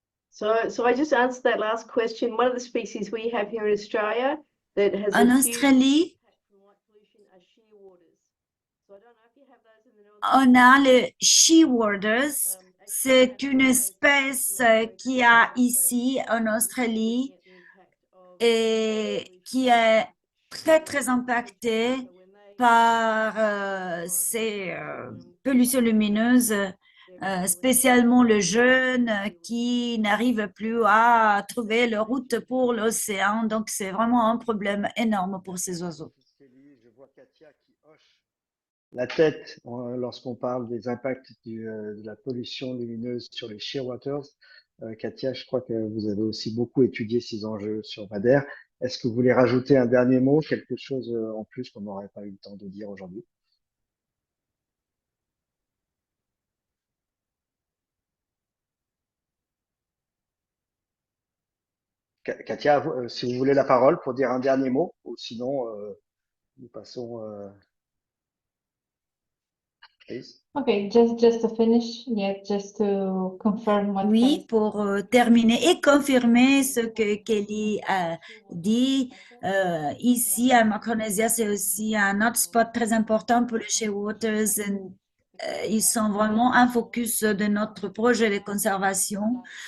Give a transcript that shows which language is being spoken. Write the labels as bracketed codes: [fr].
[en] So I just answered that last question. One of the species we have here in Australia that has [fr] En Australie, [en] from light pollution are shearwaters. So I don't know if you [fr] On a le shearwaters. C'est une espèce qu'il y a ici en Australie et qui est très impactée par ces pollutions lumineuses, spécialement le jeune qui n'arrive plus à trouver leur route pour l'océan. Donc, c'est vraiment un problème énorme pour ces oiseaux. Je vois Katia qui hoche la tête lorsqu'on parle des impacts de la pollution lumineuse sur les shearwaters. Katia, je crois que vous avez aussi beaucoup étudié ces enjeux sur Madère. Est-ce que vous voulez rajouter un dernier mot, quelque chose en plus qu'on n'aurait pas eu le temps de dire aujourd'hui? Katia, si vous voulez la parole pour dire un dernier mot, ou sinon nous passons. [en] Please. Okay, just to finish, yeah, just to confirm what [fr] Oui, pour terminer et confirmer ce que Kelly a dit, ici à Micronésia, c'est aussi un hotspot très important pour les shearwaters. Ils sont vraiment un focus de notre projet de conservation.